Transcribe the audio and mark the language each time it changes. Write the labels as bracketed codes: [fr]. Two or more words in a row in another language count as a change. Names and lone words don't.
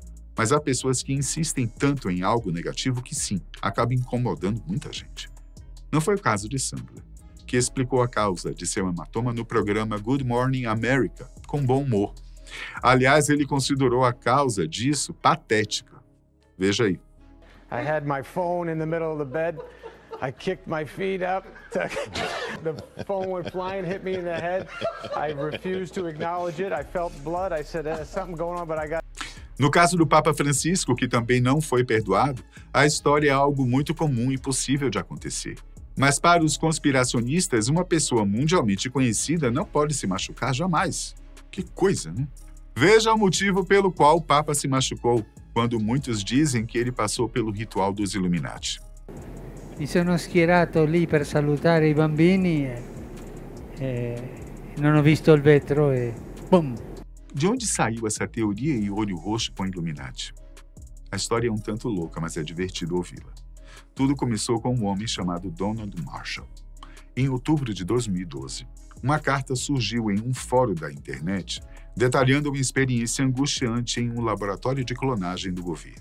[pt] Mas há pessoas que insistem tanto em algo negativo que sim, acaba incomodando muita gente. Não foi o caso de Sandler, que explicou a causa de seu hematoma no programa Good Morning America, com bom humor. Aliás, ele considerou a causa disso patética. Veja aí. [en] I had my phone in the middle of the bed. I kicked my feet up. The phone went flying, hit me in the head. I refused to acknowledge it. I felt blood. I said, there's something going on, but I got... [pt] No caso do Papa Francisco, que também não foi perdoado, a história é algo muito comum e possível de acontecer. Mas para os conspiracionistas, uma pessoa mundialmente conhecida não pode se machucar jamais. Que coisa, né? Veja o motivo pelo qual o Papa se machucou, quando muitos dizem que ele passou pelo ritual dos Illuminati. [it] Mi sono schierato lì per salutare I bambini e non ho visto il vetro e bum! [pt] De onde saiu essa teoria e olho roxo com Illuminati? A história é um tanto louca, mas é divertido ouvi-la. Tudo começou com um homem chamado Donald Marshall. Em outubro de 2012, uma carta surgiu em um fórum da internet detalhando uma experiência angustiante em um laboratório de clonagem do governo.